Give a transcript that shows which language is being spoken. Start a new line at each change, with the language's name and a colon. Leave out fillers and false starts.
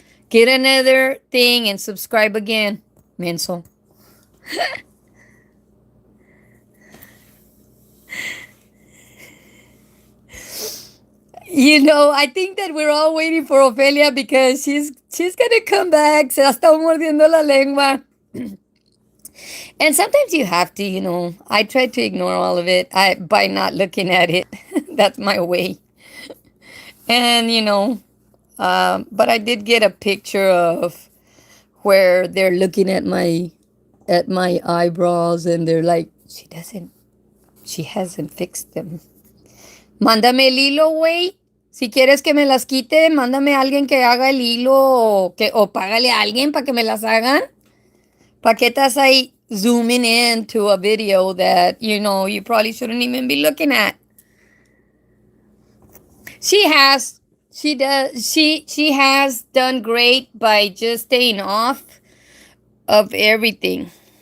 English: Get another thing and subscribe again, menso. I think that we're all waiting for Ofelia because she's gonna come back.
Spanish: Se la está mordiendo la lengua.
English: And sometimes you have to. I try to ignore all of it by not looking at it. That's my way. And but I did get a picture of where they're looking at my eyebrows, and they're like, she hasn't fixed them.
Spanish: Mándame el hilo, güey. Si quieres que me las quite, mándame a alguien que haga el hilo o págale a alguien para que me las hagan. ¿Para qué estás ahí?
English: zooming in to a video that, you probably shouldn't even be looking at. She has. She has done great by just staying off of everything.